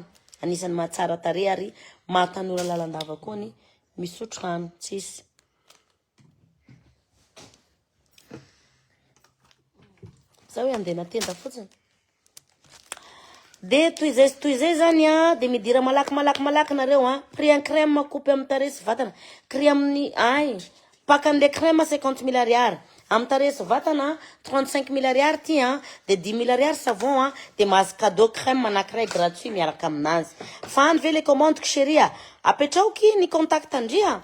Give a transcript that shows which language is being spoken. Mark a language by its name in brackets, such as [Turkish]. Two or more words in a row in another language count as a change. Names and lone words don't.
[Malagasy] Anisan'ny mahatsara tarehy ary mahatanora lalandava koa ny misotro rano. Tsisy. Zao hoe andena tenda fotsiny. De toy zay zany de midira malaky nareo [French] prix en crème coupe [Malagasy] amin'ny tarehy sy vatana. Prix amin'ny pakan'le crème 50 000 ariary. Amin'ny tarehy sy vatana 35 000 ariary ty de 10 000 ariary savon de mahazo cadeau crème anankiray gratuit miaraka aminazy. Fa any ve le commande chérie apetraoky ny contact andria.